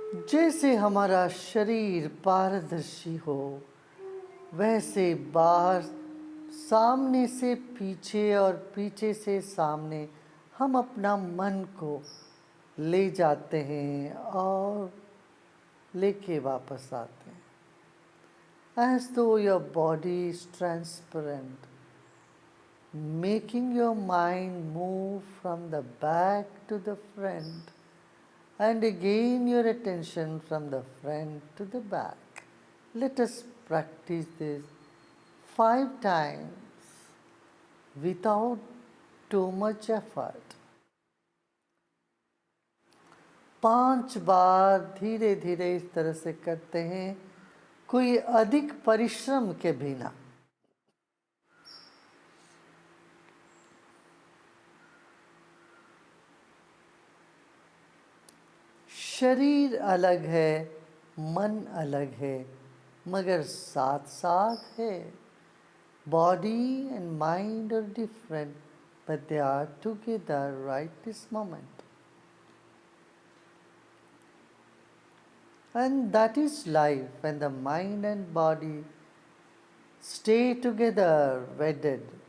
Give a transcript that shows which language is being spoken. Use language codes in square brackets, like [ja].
[hi] जैसे हमारा शरीर पारदर्शी हो वैसे बाहर सामने से पीछे और पीछे से सामने हम अपना मन को ले जाते हैं और लेके वापस आते हैं. [en] As though your body is transparent, making your mind move from the back to the front and again your attention from the front to the back. Let us practice this 5 times without too much effort. [hi] 5 बार धीरे धीरे इस तरह से करते हैं कोई अधिक परिश्रम के बिना। शरीर अलग है, मन अलग है, मगर साथ साथ है। [en] Body and mind are different, but they are together right this moment. And that is life, when the mind and body stay together, wedded.